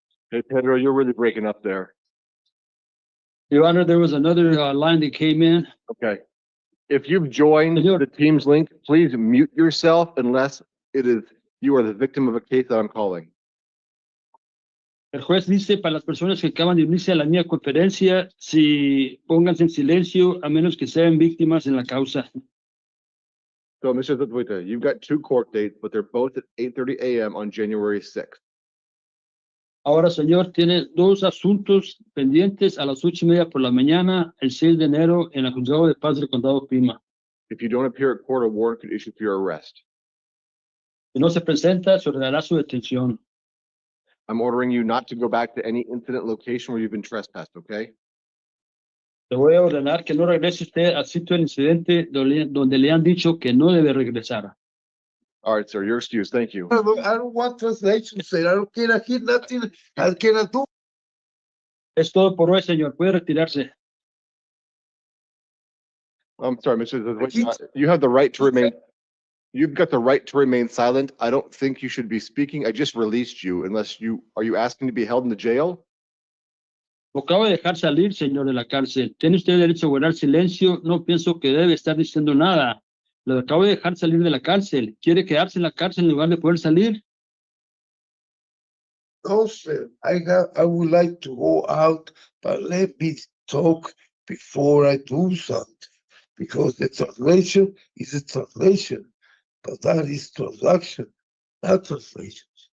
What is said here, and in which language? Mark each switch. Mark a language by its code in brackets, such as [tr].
[en] Hey, Pedro, you're really breaking up there. Your Honor, there was another line that came in. Okay. If you've joined [es] Señor. [en] the Teams link, please mute yourself unless you are the victim of a case that I'm calling. [es] El juez dice para las personas que acaban de unirse a la mía conferencia, si pónganse en silencio a menos que sean víctimas en la causa. [en] So, Mr. Zazueta, you've got 2 court dates, but they're both at 8:30 a.m. on January 6th. [es] Ahora, señor, tiene 2 asuntos pendientes a las 8:30 por la mañana, el 6 de enero, en el juzgado de paz del condado Pima. [en] If you don't appear at court, a warrant could issue for your arrest. [es] Si no se presenta, se ordenará su detención. [en] I'm ordering you not to go back to any incident location where you've been trespassed, okay? [es] Le voy a ordenar que no regrese usted al sitio del incidente donde le han dicho que no debe regresar. [en] All right, sir, you're excused. Thank you. I don't want translation, sir. I don't care. I hear nothing. I cannot do. [es] Es todo por hoy, señor. Puede retirarse. [en] I'm sorry, Mr. Zazueta, you have the right to remain. You've got the right to remain silent. I don't think you should be speaking. I just released you are you asking to be held in the jail? [es] Lo acabo de dejar salir, señor, de la cárcel. Tiene usted derecho a guardar silencio. No pienso que debe estar diciendo nada. Lo acabo de dejar salir de la cárcel. ¿Quiere quedarse en la cárcel en lugar de poder salir? [en] No, sir, I would like to go out, but let me talk before I do something. Because the translation is a translation, but that is transaction, not translation.